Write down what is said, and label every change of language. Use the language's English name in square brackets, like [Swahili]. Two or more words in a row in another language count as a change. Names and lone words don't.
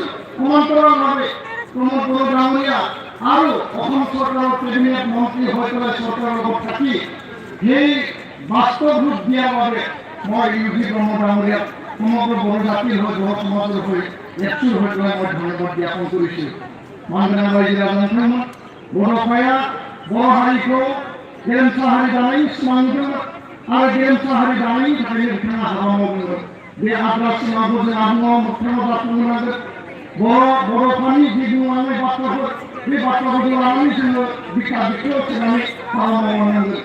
[Assamese] সমান্তৰালভাৱে প্ৰমোদ ডাঙৰীয়া আৰু অসম চৰকাৰৰ কেবিনেট মন্ত্ৰী হৈ পেলাই চৰকাৰৰ লগত থাকি সেই বাস্তৱ ৰূপ দিয়াৰ বাবে মই নিউজি ব্ৰহ্ম ডাঙৰীয়াক সমগ্ৰ বড়ো জাতিৰ হৈ বড়ো সমাজৰ হৈ একচুৰ হৈ পেলাই মই ধন্যবাদ জ্ঞাপন কৰিছোঁ। [Bodo] मानगोनां रायजो राजाफोरमोन बर'फाया बर' हारिखौ गेरेमसा हारि दानायनि सिमां नुदोंमोन आरो गेरेमसा हारि दानायनि थाखायनो बिथाङा हाबा मावदोंमोन। बे आद्रा सिमांखौ जों आबुङाव मोगथाङाव जाफुंहोनांगोन। बर'फोरनि जि बुंलांनाय बाथ्राफोर, बे बाथ्राफोरखौ लानानै जोङो बिखा बिखायाव सोनानै हाबा मावलांनांगोन।